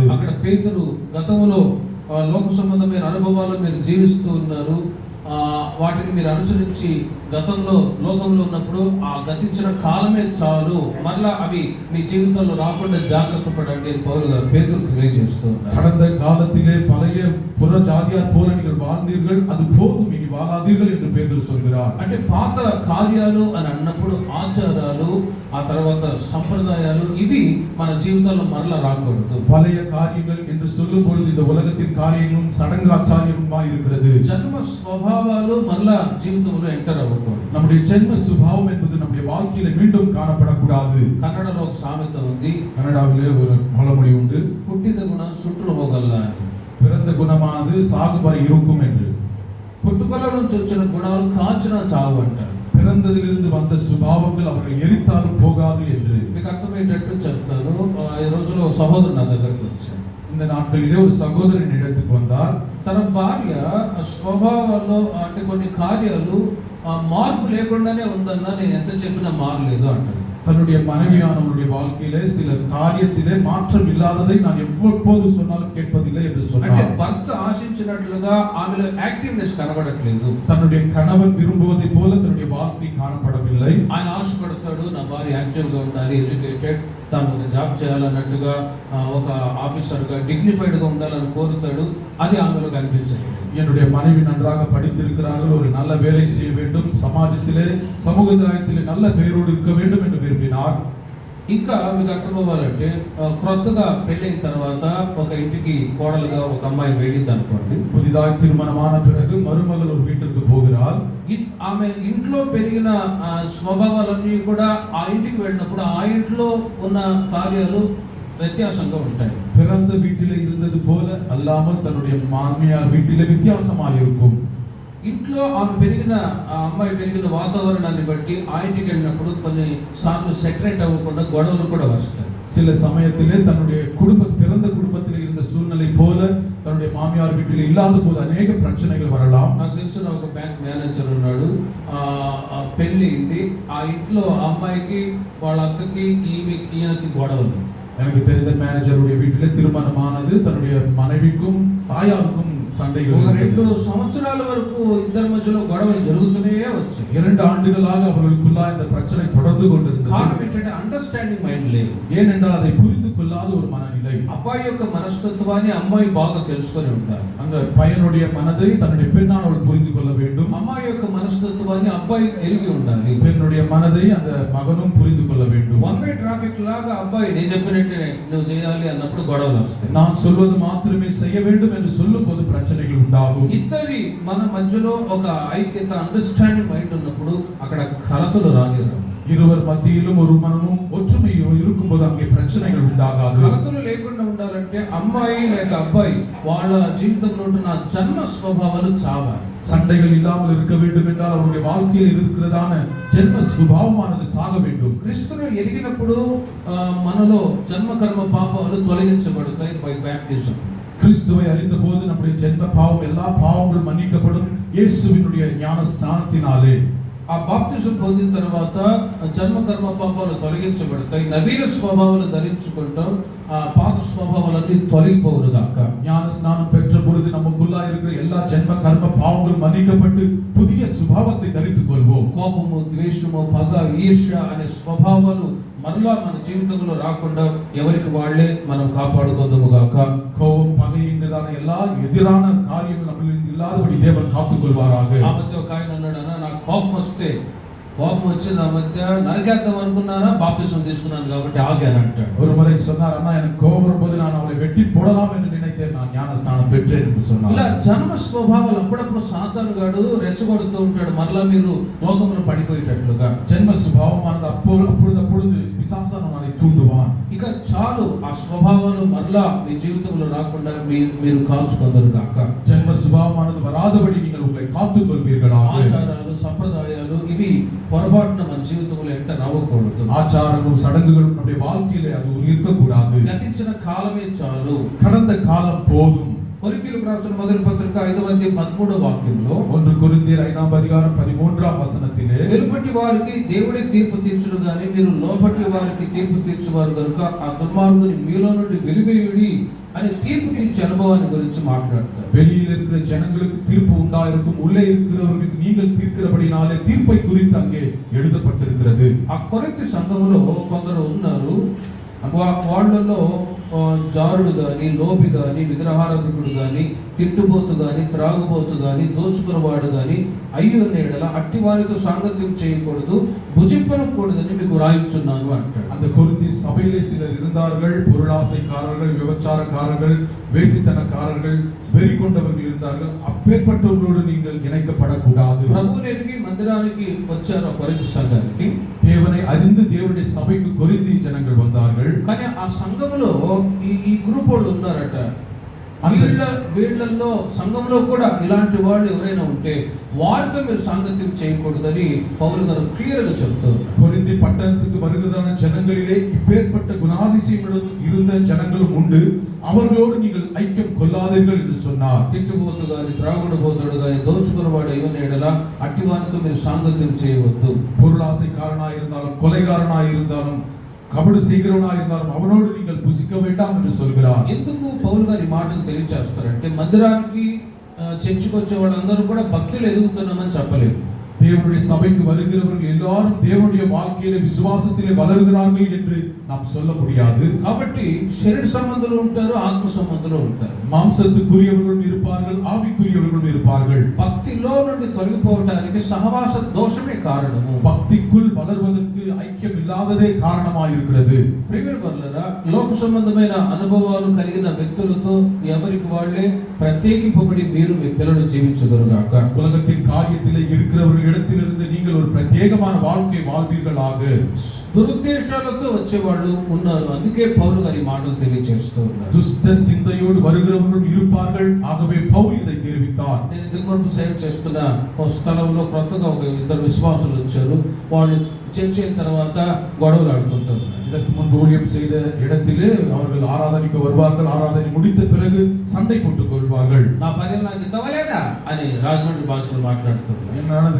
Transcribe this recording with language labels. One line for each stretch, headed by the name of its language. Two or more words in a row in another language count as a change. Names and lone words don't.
Telugu: అక్కడ పేతురు గతంలో లోక సంబంధమైన అనుభవాలు మీరు జీవిస్తూ ఉన్నారు, వాటిని మీరు అనుసరించి గతంలో లోకంలో ఉన్నప్పుడు ఆ గతించిన కాలమే చాలు, మరలా అవి మీ జీవితంలో రాకుండా జాగ్రత్త పడండి అని పౌలు గారు పేతురు తెలియజేస్తూ ఉన్నారు.
Tamil: கடந்த காலத்திலே பழைய புற ஜாதியார் போல நீங்கள் வாழ்ந்தீர்கள், அது போதும், இனி வாழாதீர்கள் என்று பேதுரு சொல்கிறார்.
Telugu: అంటే పాత కార్యాలు అని అన్నప్పుడు ఆచారాలు, ఆ తర్వాత సంప్రదాయాలు, ఇవి మన జీవితంలో మరలా రాకూడదు.
Tamil: பழைய காரியங்கள் என்று சொல்லும் பொழுது இந்த உலகத்தின் காரியங்களும் சடங்காச்சாரியமுமாய் இருக்கிறது.
Telugu: జన్మ స్వభావాలు మరలా జీవితంలో ఎంటర్ అవ్వకూడదు.
Tamil: நம்முடைய ஜென்ம சுபாவம் என்பது நம்முடைய வாழ்க்கையில மீண்டும் காணப்படக்கூடாது.
Telugu: కన్నడలో ఒక సామెత ఉంది,
Tamil: கனடாவிலே ஒரு பழமொழி உண்டு,
Telugu: పుట్టిన గుణం
Kannada: ಸುಟ್ರು ಹೋಗಲ್ಲ
Telugu: అని.
Tamil: பிறந்த குணமானது சாகு வரை இருக்கும் என்று.
Telugu: పుట్టుకల నుంచి వచ్చిన గుణాలు కాల్చినా చావు అంటారు.
Tamil: பிறந்ததிலிருந்து வந்த சுபாவங்கள் அவர்கள் எரித்தாலும் போகாது என்று.
Telugu: మీకు అర్థమయ్యేటట్టు చెప్తాను. ఈ రోజులో సహోదరు నా దగ్గరికి వచ్చాడు.
Tamil: இந்த நாட்களிலே ஒரு சகோதரன் இடத்துக்கு வந்தார்.
Telugu: తన భార్య స్వభావాల్లో అంటే కొన్ని కార్యాలు మార్పు లేకుండానే ఉందన్నా నేను ఎంత చెప్పినా మారలేదు అంటారు.
Tamil: தன்னுடைய மனைவியானவருடைய வாழ்க்கையிலே சில காரியத்திலே மாற்றம் இல்லாததை நான் எவ்வளவு சொன்னாலும் கேட்பதில்லை என்று
Telugu: అంటే
Tamil: சொன்னார்.
Telugu: భర్త ఆశించినట్లుగా ఆమెలో యాక్టివ్నెస్ కనబడట్లేదు.
Tamil: தன்னுடைய கணவன் விரும்புவதை போல தன்னுடைய வாழ்க்கை காணப்படவில்லை.
Telugu: ఆయన ఆశపడతాడు, నా భార్య యాక్టివ్గా ఉండాలి, ఎడ్యుకేటెడ్, తాను ఒక జాబ్ చేయాలన్నట్టుగా, ఒక ఆఫీసర్గా డిగ్నిఫైడ్గా ఉండాలని కోరుతాడు. అది ఆమెలో కనిపించట్లేదు.
Tamil: என்னுடைய மனைவி நன்றாக படித்திருக்கிறார்கள், ஒரு நல்ல வேலை செய்ய வேண்டும், சமாஜத்திலே சமுதாயத்திலே நல்ல பெயரோடு இருக்க வேண்டும் என்று விரும்பினார்.
Telugu: ఇంకా మీకు అర్థమవ్వాలంటే క్రొత్తగా పెళ్ళైన తర్వాత ఒక ఇంటికి కోడలుగా ఒక అమ్మాయి వెళ్ళింది అనుకోండి.
Tamil: புதிதாய் திருமணமான பிறகு மருமகள் ஒரு வீட்டிற்கு போகிறாள்.
Telugu: ఆమె ఇంట్లో పెరిగిన స్వభావాలన్నీ కూడా ఆ ఇంటికి వెళ్ళినప్పుడు ఆ ఇంట్లో ఉన్న కార్యాలు వ్యత్యాసంగా ఉంటాయి.
Tamil: பிறந்த வீட்டிலே இருந்தது போல அல்லாமல் தன்னுடைய மாமியார் வீட்டிலே வித்தியாசமாக இருக்கும்.
Telugu: ఇంట్లో ఆమె పెరిగిన ఆ అమ్మాయి పెరిగిన వాతావరణాన్ని బట్టి ఆ ఇంటికి వెళ్ళినప్పుడు కొన్ని సార్లు సెటరేట్ అవ్వకుండా గొడవలు కూడా వస్తాయి.
Tamil: சில சமயத்திலே தன்னுடைய பிறந்த குடும்பத்தில் இருந்த சூழ்நிலை போல தன்னுடைய மாமியார் வீட்டில் இல்லாத போது அநேக பிரச்சனைகள் வரலாம்.
Telugu: నాకు తెలిసిన ఒక బ్యాంక్ మేనేజర్ ఉన్నాడు. పెళ్ళింది, ఆ ఇంట్లో ఆ అమ్మాయికి వాళ్ళ అత్తకి ఈయనకి గొడవలు.
Tamil: எனக்கு தெரிந்த மேனேஜருடைய வீட்டிலே திருமணமானது தன்னுடைய மனைவிக்கும் தாயாருக்கும் சண்டைகள்.
Telugu: 2 సంవత్సరాల వరకు ఇద్దరి మధ్యలో గొడవలు జరుగుతూనే వచ్చాయి.
Tamil: 2 ஆண்டுகளாக அவர்களுக்குள்ள இந்த பிரச்சனை தொடர்ந்து கொண்டிருந்தது.
Telugu: కారణం ఏంటంటే
English: understanding mind
Telugu: లేదు.
Tamil: ஏனென்றால் அதை புரிந்து கொள்ளாத ஒரு மனநிலை.
Telugu: అబ్బాయి యొక్క మనస్తత్వాన్ని అమ్మాయి బాగా తెలుసుకొని ఉంటారు.
Tamil: அந்த பையனுடைய மனதை தன்னுடைய பெண்ணானவள் புரிந்து கொள்ள வேண்டும்.
Telugu: అమ్మాయి యొక్క మనస్తత్వాన్ని అబ్బాయి ఎరిగి ఉండాలి.
Tamil: பெண்ணுடைய மனதை அந்த மகனும் புரிந்து கொள்ள வேண்டும்.
English: one way traffic
Telugu: లాగా అబ్బాయి నేను చెప్పినట్టే నువ్వు చేయాలి అన్నప్పుడు గొడవలు వస్తాయి.
Tamil: நான் சொல்வது மாத்திரமே செய்ய வேண்டும் என்று சொல்லும்போது பிரச்சனைகள் உண்டாகும்.
Telugu: ఇద్దరి మన మధ్యలో ఒక ఐక్యత
English: understanding mind
Telugu: ఉన్నప్పుడు అక్కడ కలతలు రానిరావు.
Tamil: இருவர் மத்தியிலும் ஒரு மனமும் ஒற்றுமையும் இருக்கும்போது அங்கே பிரச்சனைகள் உண்டாகாது.
Telugu: కలతలు లేకుండా ఉండాలంటే అమ్మాయి లేక అబ్బాయి వాళ్ళ జీవితంలో ఉన్న జన్మ స్వభావాలు చావాలి.
Tamil: சண்டைகள் இல்லாமல் இருக்க வேண்டும் என்றால் அவருடைய வாழ்க்கையில் இருக்கிறதான ஜென்ம சுபாவமானது சாக வேண்டும்.
Telugu: క్రీస్తును ఎరిగినప్పుడు మనలో జన్మ కర్మ పాపాలు తొలగించబడతాయి
English: by baptism.
Tamil: கிறிஸ்துவை அறிந்த போது நம்முடைய ஜென்ம பாவம் எல்லா பாவங்களும் மன்னிக்கப்படும் இயேசுவினுடைய ஞான ஸ்நானத்தினாலே.
Telugu: ఆ బాప్తిజం పొందిన తర్వాత జన్మ కర్మ పాపాలు తొలగించబడతాయి. నవీన స్వభావాలు ధరించుకుంటాం. ఆ పాత స్వభావాలన్నీ తొలగిపోవును గాక.
Tamil: ஞான ஸ்நானம் பெற்ற பொழுது நமக்குள்ள இருக்கிற எல்லா ஜென்ம கர்ம பாவங்களும் மன்னிக்கப்பட்டு புதிய சுபாவத்தை தரித்துக் கொள்வோம்.
Telugu: కోపము, ద్వేషము, పగ, ఈర్ష్య అనే స్వభావాలు మరలా మన జీవితంలో రాకుండా ఎవరికి వాళ్ళే మనం కాపాడుకుందాము గాక.
Tamil: கோபம், பகை என்கிறதான எல்லா எதிரான காரியங்கள் நம்மில் இல்லாதபடி தேவன் காத்துக் கொள்வாராக.
Telugu: ఆ మధ్య ఒక ఆయన అన్నాడు, అన్న నాకు కోపం వచ్చింది, ఆ మధ్య నరికేద్దాం అనుకున్నానా, బాప్తిజం తీసుకున్నాను కాబట్టి ఆగాను అంటాడు.
Tamil: ஒரு முறை சொன்னார், அண்ணா எனக்கு கோபம் வரும்போது நான் அவரை வெட்டி போடலாம் என்று நினைத்தேன், நான் ஞான ஸ்நானம் பெற்றேன் என்று சொன்னார்.
Telugu: ఇలా జన్మ స్వభావాలు అప్పుడప్పుడు సాతాను గాడు రెచ్చగొడుతూ ఉంటాడు, మరలా మీరు లోకంలో పడిపోయేటట్లుగా.
Tamil: ஜென்ம சுபாவமானது அப்பொழுது பிசாசானவன் அதை தூண்டுவான்.
Telugu: ఇక చాలు, ఆ స్వభావాలు మరలా మీ జీవితంలో రాకుండా మీరు కాల్చుకుందరు గాక.
Tamil: ஜென்ம சுபாவமானது வராதபடி நீங்கள் உங்களை காத்துக் கொள்வீர்களாக.
Telugu: ఆచారాలు, సంప్రదాయాలు ఇవి పొరపాటున మన జీవితంలో ఎంట రావకూడదు.
Tamil: ஆச்சாரங்களும் சடங்குகளும் நம்முடைய வாழ்க்கையிலே அது இருக்கக்கூடாது.
Telugu: గతించిన కాలమే చాలు,
Tamil: கடந்த காலம் போதும்.
Telugu: కొరింథీయులకు రాసిన మొదటి పత్రిక 5:13 వాక్యంలో 1 కొరింథీయుల 5వ అధ్యాయం 13వ వచనத்திலே వెలుపటి వారికి దేవుడే తీర్పు తీర్చును గాని మీరు లోపటి వారికి తీర్పు తీర్చువారు కనుక ఆ దుర్మార్గుని మీలో నుండి వెలివేయుడి అని తీర్పు తీర్చే అనుభవాన్ని గురించి మాట్లాడతారు.
Tamil: வெளியில் இருக்கிற ஜனங்களுக்கு தீர்ப்பு உண்டாயிருக்கும், உள்ளே இருக்கிறவர்களுக்கு நீங்கள் தீர்க்கிறபடினாலே தீர்ப்பை குறித்து அங்கே எழுதப்பட்டிருக்கிறது.
Telugu: ఆ కొరింథీ సంఘములో కొందరు ఉన్నారు, వాళ్ళలో జారుడు గాని, లోపి గాని, విగ్రహారాధకుడు గాని, తిట్టుబోతు గాని, త్రాగుబోతు గాని, దోచుకున్నవాడు గాని అయ్యో నేడల అట్టి వారితో సాంగత్యం చేయకూడదు, భుజింపనకూడదని మీకు రాయించున్నాను అంటాడు.
Tamil: அந்த கொரிந்தி சபையிலே சிலர் இருந்தார்கள், பொருளாசைக்காரர்கள், விபச்சாரக்காரர்கள், வேசித்தனக்காரர்கள், வெறி கொண்டவர்கள் இருந்தார்கள். அப்பேற்பட்டவர்களோடு நீங்கள் இணைக்கப்படக்கூடாது.
Telugu: ప్రభువుని ఎరిగి మందిరానికి వచ్చారు కొరింథీ సంఘానికి.
Tamil: தேவனை அறிந்து தேவனுடைய சபைக்கு கொரிந்தி ஜனங்கள் வந்தார்கள்.
Telugu: కానీ ఆ సంఘములో ఈ గ్రూప్ వాళ్ళు ఉన్నారట. వీళ్ళల్లో సంఘంలో కూడా ఇలాంటి వాళ్ళు ఎవరైనా ఉంటే వారితో మీరు సాంగత్యం చేయకూడదని పౌలు గారు క్లియర్ గా చెప్తారు.
Tamil: கொரிந்தி பட்டணத்துக்கு வருகிறதான ஜனங்களிலே இப்பேற்பட்ட குணாதிசயங்களும் இருந்த ஜனங்களும் உண்டு, அவர்களோடு நீங்கள் ஐக்கியம் கொள்ளாதீர்கள் என்று சொன்னார்.
Telugu: తిట్టుబోతు గాని, త్రాగుడుబోతుడు గాని, దోచుకున్నవాడు అయ్యో నేడల అట్టి వారితో మీరు సాంగత్యం చేయవద్దు.
Tamil: பொருளாசைக்காரனாய் இருந்தாலும், கொலைகாரனாய் இருந்தாலும், కబడు శీఘ్రనా இருந்தாலும் அவனோடு நீங்கள் புசிக்க வேண்டாம் என்று சொல்கிறார்.
Telugu: ఎందుకు పౌలు గారు ఈ మాటలు తెలియజేస్తారంటే మందిరానికి చర్చికి వచ్చే వాళ్ళందరూ కూడా భక్తులు ఎదుగుతున్నామని చెప్పలేదు.
Tamil: தேவனுடைய சபைக்கு வருகிறவர்கள் எல்லாரும் தேவனுடைய வாழ்க்கையிலே விசுவாசத்திலே வளர்கிறார்கள் என்று நாம் சொல்ல முடியாது.
Telugu: కాబట్టి శరీర సంబంధులు ఉంటారు, ఆత్మ సంబంధులు ఉంటారు.
Tamil: மாம்சத்துக்குரியவர்களும் இருப்பார்கள், ஆவிக்குரியவர்களும் இருப்பார்கள்.
Telugu: భక్తిలో నుండి తొలగిపోవడానికి సహవాస దోషమే కారణము.
Tamil: பக்திக்குள் வளர்வதற்கு ஐக்கியம் இல்லாததே காரணமாக இருக்கிறது.
Telugu: ప్రియమైన వారలారా, లోక సంబంధమైన అనుభవాలు కలిగిన వ్యక్తులతో ఎవరికి వాళ్ళే ప్రత్యేకింపబడి మీరు మీ పిల్లలు జీవించగలుగాక.
Tamil: உலகத்தின் காரியத்திலே இருக்கிறவர்கள் இடத்திலிருந்து நீங்கள் ஒரு பிரத்யேகமான வாழ்க்கை வாழ்வீர்களாக.
Telugu: దురుద్దేశాలతో వచ్చేవాళ్ళు ఉన్నారు, అందుకే పౌలు గారి మాటలు తెలియజేస్తూ ఉన్నారు.
Tamil: துஷ்ட சிந்தையோடு வருகிறவர்களும் இருப்பார்கள், ஆகவே பவுல் இதை தெரிவித்தார்.
Telugu: నేను ఇంతకు ముందు సేవ చేస్తున్న ఒక స్థలంలో కొత్తగా ఒక ఇద్దరు విశ్వాసులు వచ్చారు. వాళ్ళు చేసిన తర్వాత గొడవలు ఆడుకుంటారు.
Tamil: இதற்கு முன்பு ஊழியம் செய்த இடத்திலே அவர்கள் ஆராதனைக்கு வருவார்கள், ஆராதனை முடித்த பிறகு சண்டை போட்டுக் கொள்வார்கள்.
Telugu: నా పదేళ్ళు నాకు ఇవ్వలేదా అని రాజమండ్రి భాషలో మాట్లాడుతున్నారు.